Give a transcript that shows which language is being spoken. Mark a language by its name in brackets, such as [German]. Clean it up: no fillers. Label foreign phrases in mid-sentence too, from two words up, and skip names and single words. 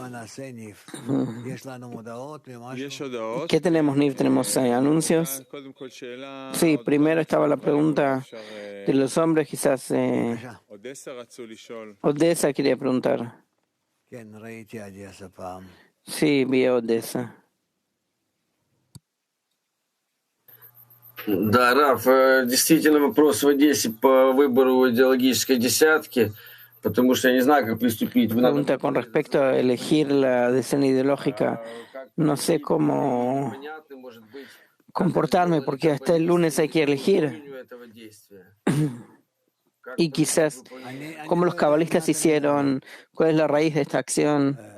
[Spanish] ¿Qué tenemos, Niv? ¿Tenemos anuncios? Sí, primero estaba la pregunta de los hombres, quizás Odessa quería preguntar. Sí, vi a Odessa. [Russian] Да, Раф, действительно вопрос в Одессе по выбору идеологической десятки, потому что я не знаю, как приступить. [Spanish] Pregunta con respecto a elegir la decena ideológica. No sé cómo comportarme porque hasta el lunes hay que elegir. Y quizás, como los cabalistas hicieron, ¿cuál es la raíz de esta acción?